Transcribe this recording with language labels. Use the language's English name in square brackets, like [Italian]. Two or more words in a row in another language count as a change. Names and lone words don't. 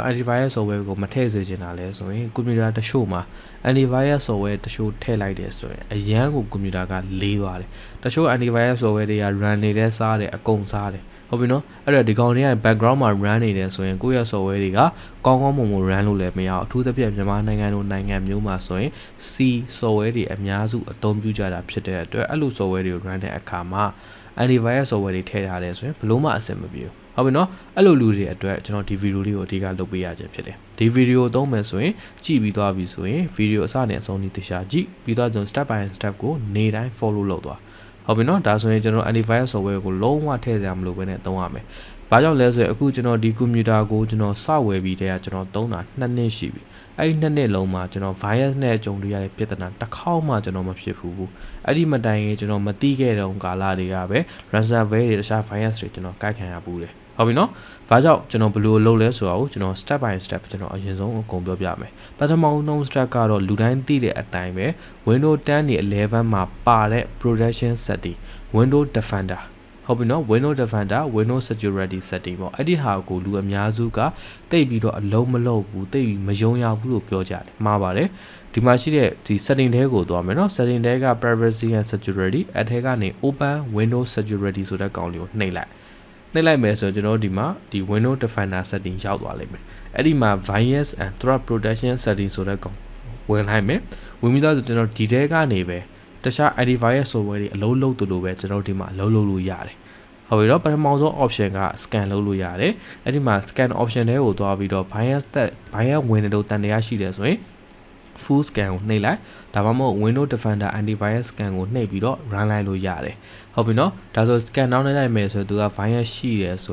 [English] antivirus software [Burmese] ကိုမထည့်စေချင်တာလဲဆိုရင်ကွန်ပျူတာတစ်ချို့မှာ [English] antivirus software [Burmese] တစ်ချို့ထည့်လိုက်တယ်ဆိုရင်အရန်ကိုကွန်ပျူတာကလေးသွားတယ်။တချို့ [English] antivirus software [Burmese] တွေက run နေတဲ့စားတယ်အကုန်စားတယ်။ဟုတ်ပြီနော်အဲ့တော့ဒီကောင်တွေက background မှာ run နေတယ်ဆိုရင်ကိုယ့်ရဲ့ software တွေကကောင်းကောင်းမွန်မွန် run လို့လည်းမရအောင်အထူးသဖြင့်မြန်မာနိုင်ငံလိုနိုင်ငံမျိုးမှာဆိုရင် [English] C software [Burmese] တွေအများစုအသုံးပြုကြတာဖြစ်တဲ့အတွက်အဲ့လို software တွေ run တဲ့အခါမှာ [English] antivirus software [Burmese] တွေထည့်ထားတယ်ဆိုရင်ဘလို့မှအဆင်မပြေဘူးဟုတ်ပြီနော်အဲ့လိုလူတွေအတွက်ကျွန်တော်ဒီဗီဒီယိုလေးကိုအဓိကလုပ်ပေးရခြင်းဖြစ်တယ်ဒီဗီဒီယိုသုံးမယ်ဆိုရင် ကြည့်ပြီးသွားပြီဆိုရင်ဗီဒီယိုအစနဲ့အဆုံးထိတရားကြည့်ပြီးတော့ကျွန်တော် [English] step by step [Burmese] ကိုနေတိုင်း follow လုပ်သွားဟုတ်ပြီနော်ဒါဆိုရင်ကျွန်တော် [English] antivirus software [Burmese] ကိုလုံးဝထည့်စရာမလိုဘဲနဲ့သုံးရမယ်။ဘာကြောင့်လဲဆိုရင်အခုကျွန်တော်ဒီကွန်ပျူတာကိုကျွန်တော်စဝယ်ပြီးတည်းကကျွန်တော်သုံးတာ2နှစ်ရှိပြီ။အဲ့ဒီ2နှစ်လုံးမှာကျွန်တော် virus နဲ့ကြုံတွေ့ရတဲ့ပြဿနာတစ်ခေါက်မှကျွန်တော်မဖြစ်ဘူး။အဲ့ဒီမတိုင်ရင်ကျွန်တော်မသိခဲ့တဲ့ကာလတွေကပဲ ransomware တွေတခြား virus တွေကျွန်တော်ကိုက်ခံရဘူးတယ်။ဟုတ်ပြီနော်။ဘာကြောင့်ကျွန်တော်ဘ ယ်လိုလုပ်လဲဆိုတာကိုကျွန်တော် [English] step by step [Burmese] ကျွန်တော်အရင်ဆုံးအကုန်ပြောပြမယ်။ပထမဆုံး step ကတော့လူတိုင်းသိတဲ့အတိုင်းပဲ Windows 10 နဲ့ 11 မှာပါတဲ့ [English] protection setting Windows Defender [Burmese] ဟုတ်ပြီနော် [English] Windows Defender Windows Security Setting [Burmese] ပေါ့အဲ့ဒီဟာကိုလူအများစုကတိတ်ပြီးတော့အလုံးမလုံးဘူးတိတ်ပြီးမယုံရဘူးလို့ပြောကြတယ်မှားပါတယ်ဒီမှာရှိတဲ့ဒီ setting တွေကိုသွားမယ်နော် setting တွေက [English] privacy and security [Burmese] အထက်ကနေ [English] open Windows Security [Burmese] ဆိုတဲ့ကောင်လေးကိုနှိပ်လိုက်မယ်ဆိုရင်ကျွန်တော်ဒီမှာဒီ [English] Windows Defender setting [Burmese] ရောက်သွားလိမ့်မယ်အဲ့ဒီမှာ [English] virus and threat protection setting [Burmese] ဆိုတဲ့ကောင်ဝင် လိုက်မယ်ဝင်ပြီးတော့ကျွန်တော်ဒီထဲကနေပဲတခြား [English] antivirus software [Burmese] တွေအလုံးလုံးတူလို့ပဲကျွန်တော်ဒီမှာအလုံးလုံးလို့ရတယ်။ဟုတ်ပြီတော့ပထမဆုံး option က scan လုပ်လို့ရတယ်။အဲ့ဒီမှာ scan option တွေကိုသွားပြီးတော့ virus ဝင်နေလို့တန်တရားရှိတယ်ဆိုရင် [English] full scan [Burmese] ကိုနှိပ်လိုက်ဒါမှမဟုတ် [English] Windows Defender antivirus scan [Burmese] ကိုနှိပ်ပြီးတော့ run လိုက်လို့ရတယ်။ဟုတ်ပြီနော်ဒါဆို scan နောက်လိုက်မယ်ဆိုရင်သူက virus ရှိတယ်ဆို